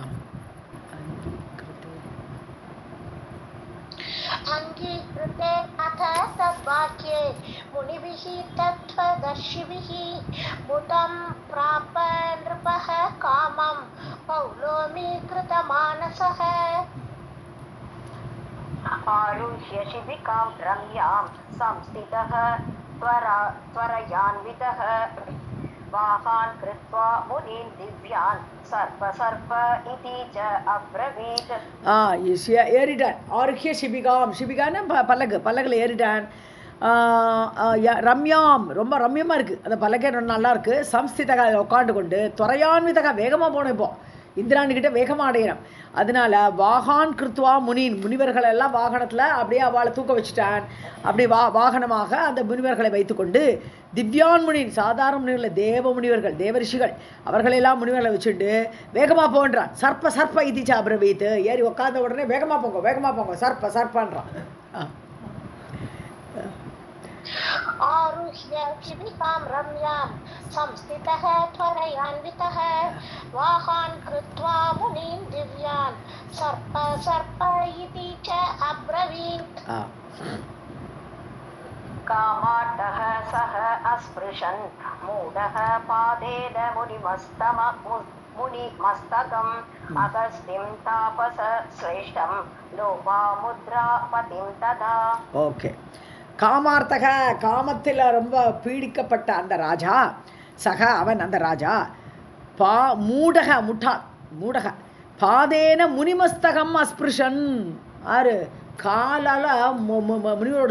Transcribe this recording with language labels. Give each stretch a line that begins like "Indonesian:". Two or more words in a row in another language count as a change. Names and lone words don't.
Sanskrit: अङ्गीकृते अथ तद्वाक्ये मुनिभिः तत्त्वदर्शिभिः मुदं प्राप नृपः कामं पौलोमी कृत मानसः आरुह्य शिबिकां रम्यां संस्थितः त्वरयान्वितः वाहान् कृत्वा मुनीन् दिव्यान् सर्प इति च अब्रवीत्
Tamil: ஏறிட்டான் ஆருஹ்ய சிபிகான்னு பல்லகில் ஏறிட்டான் ரம்யாம் ரொம்ப ரம்யமாக இருக்குது அந்த பல்லக்கே நல்லா இருக்குது சம்ஸ்திதக உட்காண்டு கொண்டு துறையான்விதக வேகமாக போனோம் இப்போ இந்திராணிக்கிட்ட வேகமாக அடையிறான் அதனால
Sanskrit: वाहान् कृत्वा
Tamil: முனிவர்கள் எல்லாம் வாகனத்தில் அப்படியே அவளை தூக்க வச்சுட்டான் அப்படி வாகனமாக அந்த முனிவர்களை வைத்துக்கொண்டு
Sanskrit: दिव्यान् मुनीन्
Tamil: சாதாரண முனிவர்கள் தேவ முனிவர்கள் தேவரிஷிகள் அவர்களெல்லாம் முனிவர்களை வச்சுட்டு வேகமாக போன்றான்
Sanskrit: सर्प इति च अब्रवीत्
Tamil: ஏறி உட்காந்த உடனே வேகமாக போங்க சர்ப்பன்றான்
Sanskrit: आरुह्य शिबिकां रम्यां संस्थितः त्वरयान्वितः वाहान् कृत्वा मुनीन् दिव्यान् सर्प इति च अब्रवीत् कामार्तः सः अस्पृशन् मूढः पादेन मुनिमस्तकम् अगस्तिं तापस श्रेष्ठं लोपामुद्रापतिं तदा
Tamil: ओके காமார்த்தக காமத்தில் ரொம்ப பீடிக்கப்பட்ட அந்த ராஜா அவன் அந்த ராஜா
Sanskrit: मूढः पादेन मुनिमस्तकम् अस्पृशन्
Tamil: ஆறு காலால் முனிவரோட